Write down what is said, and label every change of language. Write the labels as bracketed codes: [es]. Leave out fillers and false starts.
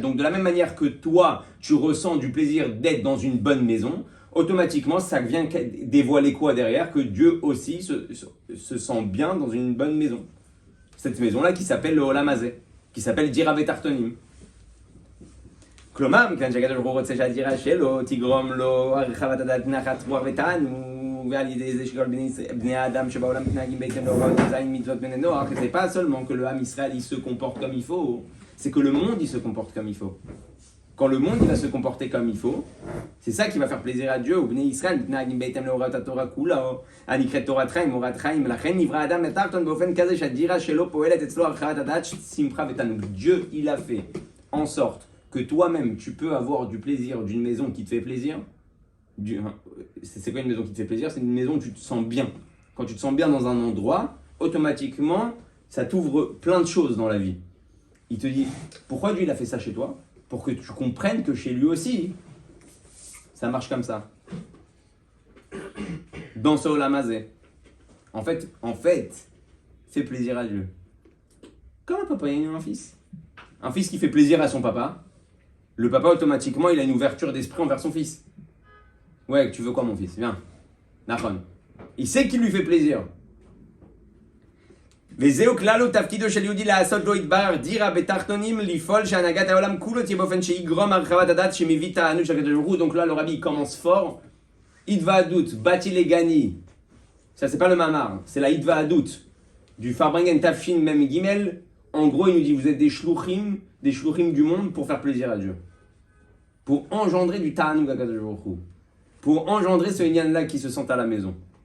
[fr] Donc, de la même manière que toi, tu ressens du plaisir d'être dans une bonne maison, automatiquement, ça vient dévoiler quoi derrière? Que Dieu aussi se sent bien dans une bonne maison. Cette maison-là qui s'appelle le Olam Hazé, qui s'appelle Dira Betartonim. [he] כלומר, מכאן שהקדוש ברוך הוא רוצה שהדירה שלו תגרום לו הרחבת הדעת נחת רוח ותענוג, ועל ידי זה שכל בני האדם שבעולם מתנהגים בהתאם להוראות זין מצוות בני נוח, [fr] que c'est pas seulement que le Ham Israël il se comporte comme il faut, c'est que le monde il se comporte comme il faut. Quand le monde il va se comporter comme il faut, c'est ça qui va faire plaisir à Dieu. [he] ובני ישראל מתנהגים בהתאם להוראות התורה כולה, הנקראת תורת חיים, אורת חיים, לכן נברא האדם לתחתון באופן כזה שהדירה שלו פועלת אצלו הרחבת הדעת שמחה ותענוג. [fr] Dieu il a fait en sorte que toi-même, tu peux avoir du plaisir d'une maison qui te fait plaisir. C'est quoi une maison qui te fait plaisir? C'est une maison où tu te sens bien. Quand tu te sens bien dans un endroit, automatiquement, ça t'ouvre plein de choses dans la vie. Il te dit, pourquoi Dieu il a fait ça chez toi? Pour que tu comprennes que chez lui aussi, ça marche comme ça. Dans ce Olam Hazé. En fait, fais plaisir à Dieu. Comme un papa, il y a un fils. Un fils qui fait plaisir à son papa, le papa automatiquement il a une ouverture d'esprit envers son fils. Ouais, tu veux quoi mon fils? Viens. Nachon. Il sait qu'il lui fait plaisir. [he] וזהו כלל תפקידו של יהודי לעשות לו יתברך דירה בתחתונים לפעול שהנהגת העולם כולו תהיה באופן שיגרום הרחבת הדת שמביא תענוג של הקדוש ברוך הוא. [fr] Donc là le rabbi commence fort. Itva Adut, Bati Legani. Ça c'est pas le mamar, c'est la Itva Adut du Farbringen Tafshin Mem Gimel. En gros, il nous dit, vous êtes des shluchim du monde pour faire plaisir à Dieu. Pour engendrer du ta'anoug à Kadosh Baruch Hu. Pour engendrer ce inyan-là qui se sent à la maison.